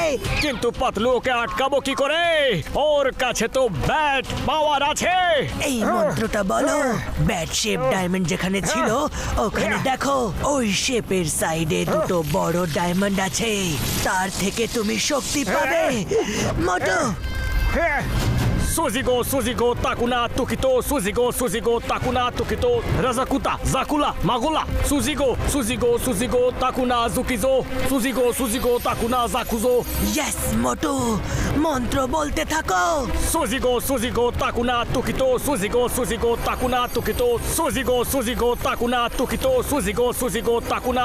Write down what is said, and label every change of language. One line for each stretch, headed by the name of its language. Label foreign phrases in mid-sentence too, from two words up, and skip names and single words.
Bangla: কিন্তু পাতলু, ওকে আটকাবো কি করে? ওর কাছে তো
English: bat power
Bangla: আছে। এই মন্ত্রটা বলো।
English: bat shape diamond
Bangla: যেখানে ছিল ওখানে দেখো, ওই শেপের সাইডে দুটো বড় ডায়মন্ড আছে। তার থেকে তুমি শক্তি পাবে। মোটু, সুজিগো সুজিগো তাকুনা তুকিতো, সুজিগো সুজিগো তাকুনা তুকিতো, রাজাকুতা জাকুলা মাগুলা, সুজিগো সুজিগো সুজিগো তাকুনা জুকিজো, সুজিগো সুজিগো তাকুনা জাকুজো। ইয়েস মোটু, মন্ত্র বলতে থাকো। সুজিগো সুজিগো তাকুনা তুকিতো, সুজিগো সুজিগো তাকুনা তুকিতো, সুজিগো সুজিগো তাকুনা তুকিতো, সুজিগো সুজিগো তাকুনা